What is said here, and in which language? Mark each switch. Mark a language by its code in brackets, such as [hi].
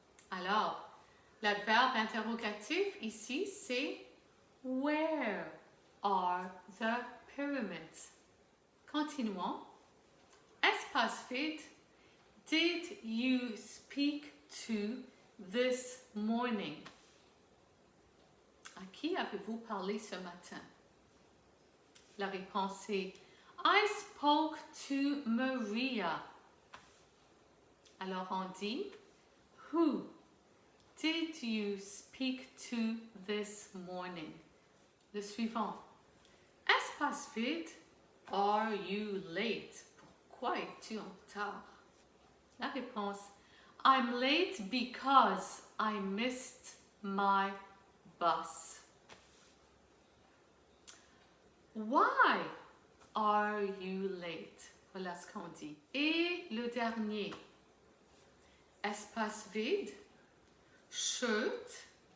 [fr] Alors, l'adverbe interrogatif ici, c'est [en] where are the pyramids? [fr] Continuons. Espace vide. [en] Did you speak to this morning? [fr] À qui avez-vous parlé ce matin? La réponse est [en] I spoke to Maria. [fr] Alors on dit [en] who did you speak to this morning? [fr] Le suivant. Espace vide. [en] Are you late? [fr] Pourquoi es-tu en retard? La réponse. [en] I'm late because I missed my bus. Why are you late? [fr] Voilà ce qu'on dit. Et le dernier. Espace vide. Shirt.